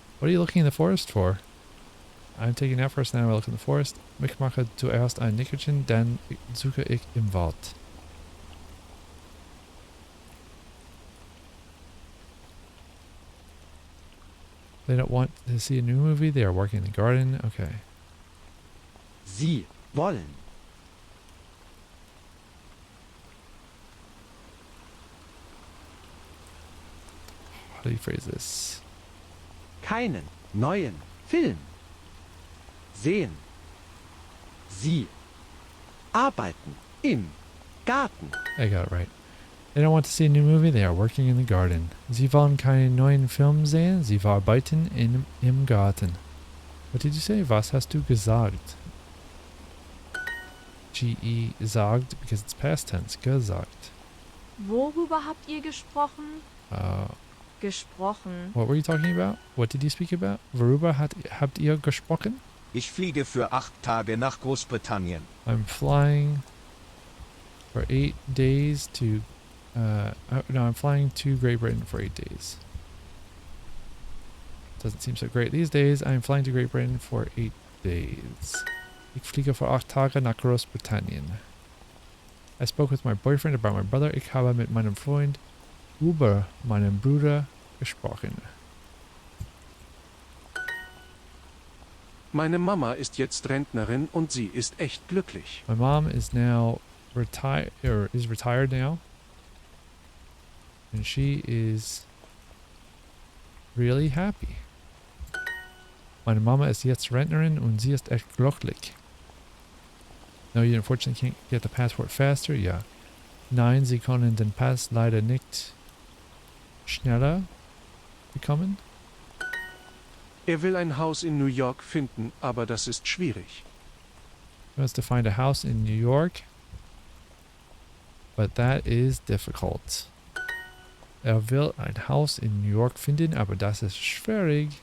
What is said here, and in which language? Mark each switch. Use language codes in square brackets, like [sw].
[en] What are you looking in the forest for? I'm taking a nap first, then I will look in the forest. [de] Ich mache zuerst ein Nickerchen, dann suche ich im Wald. [en] They don't want to see a new movie. They are working in the garden. Okay. [de] Sie wollen. [en] How do you phrase this? [de] Keinen neuen Film sehen. Sie arbeiten im Garten. [en] I got it right. They don't want to see a new movie, they are working in the garden. [de] Sie wollen keinen neuen Film sehen, sie arbeiten im Garten. [en] What did you say? [de] Was hast du gesagt? [en] GE sagt, because it's past tense. Gesagt. [de] Worüber habt ihr gesprochen? Gesprochen. [en] What were you talking about? What did you speak about? [de] Worüber habt ihr gesprochen? Ich fliege für 8 Tage nach Großbritannien. [en] I'm flying for 8 days to... no, I'm flying to Great Britain for 8 days. Doesn't seem so great these days. I'm flying to Great Britain for 8 days. [de] Ich fliege für 8 Tage nach Großbritannien. [en] I spoke with my boyfriend about my brother. [de] Ich habe mit meinem Freund über meinen Bruder gesprochen. Meine Mama ist jetzt Rentnerin und sie ist echt glücklich. [en] My mom is now retired now. And she is really happy. [de] Meine Mama ist jetzt Rentnerin und sie ist echt glücklich. [en] No, you unfortunately can't get the passport faster. [de] Ja. Nein, Sie können den Pass leider nicht schneller bekommen. Er will ein Haus in New York finden, aber das ist schwierig. [en] He wants to find a house in New York, but that is difficult. [de] Er will ein Haus in New York finden, aber das ist schwierig.